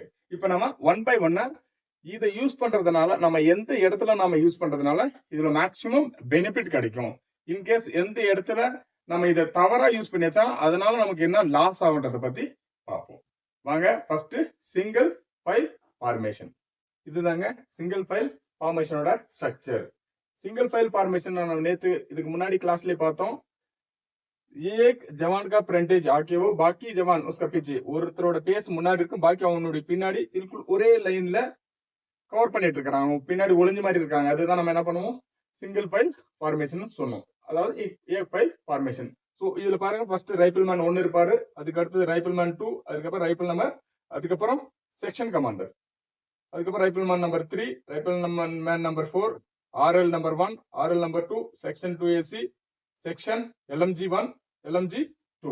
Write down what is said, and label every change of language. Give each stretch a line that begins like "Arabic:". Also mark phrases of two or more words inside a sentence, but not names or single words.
Tamil: இப்ப நம்ம
English: 1 by 1
Tamil: இதை யூஸ் பண்றதுனால நம்ம எந்த இடத்துல நாம யூஸ் பண்றதுனால இதுல
English: maximum benefit
Tamil: கிடைக்கும். இன்கேஸ் எந்த இடத்துல நம்ம இதை தவறா யூஸ் பண்ணியாச்சா அதனால நமக்கு என்ன லாஸ் ஆகுன்றத பத்தி பார்ப்போம். வாங்க
English: first single file formation.
Tamil: இதுதாங்க
English: single file formationoda structure. single file formation
Tamil: नेத்து இதுக்கு முன்னாடி क्लासல பார்த்தோம்.
Hindi: एक जवान का फ्रंटेज आके वो बाकी जवान उसका पीछे
Tamil: ஒருத்தரோட பேஸ் முன்னாடி இருக்கும், பாக்கி அவனுடைய பின்னாடி बिल्कुल ஒரே லைன்ல கவர் பண்ணிட்டு இருக்காங்க, பின்னாடி ஒளிஞ்ச மாதிரி இருக்காங்க. அதுதான் நம்ம என்ன பண்ணுவோம்
English: single file formation
Tamil: சொன்னோம். அதாவது एक
English: file formation.
Tamil: சோ இதுல பாருங்க
English: first rifleman
Tamil: 1 இருப்பாரு, அதுக்கு அடுத்து ரைபிள்மேன் 2, அதுக்கு அப்புறம்
English: rifle number,
Tamil: அதுக்கு அப்புறம்
English: section commander,
Tamil: அதுக்கு அப்புறம்
English: rifleman number 3, rifleman number 4, RL number 1, RL number 2, section 2AC, section LMG1, LMG2.